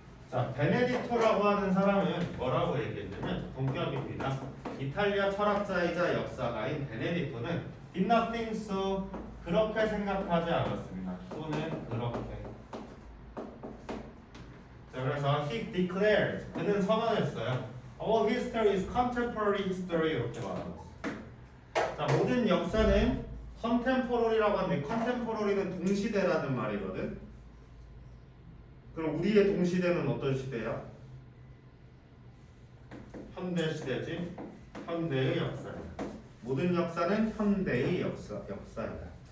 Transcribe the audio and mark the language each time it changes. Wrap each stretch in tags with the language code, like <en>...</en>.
<ko>자, 베네디토라고 하는 사람은 뭐라고 얘기했냐면 동격입니다. 이탈리아 철학자이자 역사가인 베네디토는</ko> <en>did not think so</en> <ko>그렇게 생각하지 않았습니다. 또는 그렇게. 자, 그래서</ko> <en>he declared</en> <ko>그는 선언했어요.</ko> <en>All history is contemporary history</en> <ko>이렇게 말하고 있어요. 자, 모든 역사는 contemporary라고 하는데 contemporary는 동시대라는 말이거든. 그럼 우리의 동시대는 어떤 시대야? 현대 시대지. 현대의 역사이다. 모든 역사는 현대의 역사이다.</ko>